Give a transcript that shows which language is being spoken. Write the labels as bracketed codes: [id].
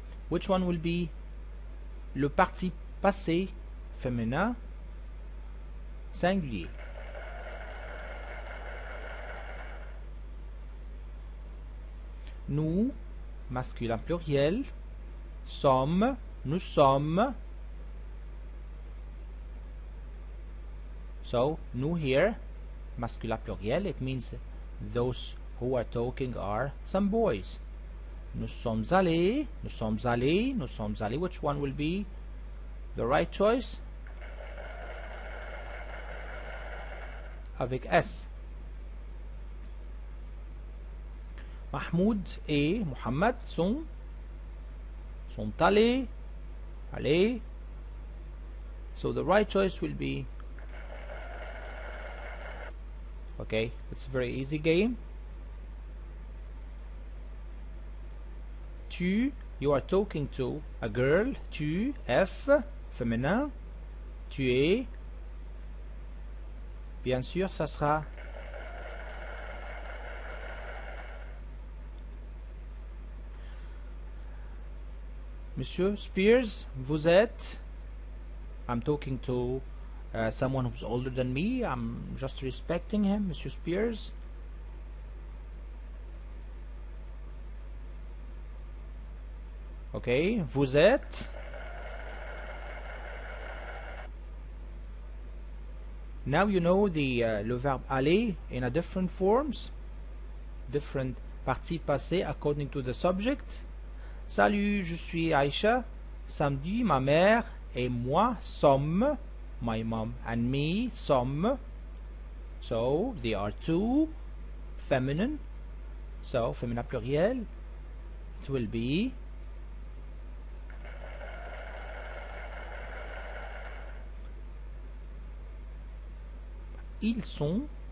[en] Which one will be [fr] le participe passé féminin singulier? Nous, masculin pluriel, sommes, nous sommes. [en] So, nous here, [fr] masculin pluriel, [en] it means those who are talking are some boys. [fr] Nous sommes allés, nous sommes allés, nous sommes allés. [en] Which one will be the right choice? [fr] Avec S. Mahmoud et Muhammad sont allés. Allez. [en] So the right choice will be, okay, it's a very easy game. Tu, you are talking to a girl. [fr] Tu, F, féminin. Tu es, bien sûr, ça sera Monsieur Spears, vous êtes. [en] I'm talking to someone who's older than me. I'm just respecting him, Monsieur Spears. [fr] Okay, vous êtes. [en] Now you know the [fr] le verbe aller [en] in a different forms, different [fr] parties passées [en] according to the subject. [fr] Salut, je suis Aïcha. Samedi, ma mère et moi sommes. [en] My mom and me sommes. So they are two, feminine. So [fr] féminin pluriel. [en] It will be [fr] ils sont.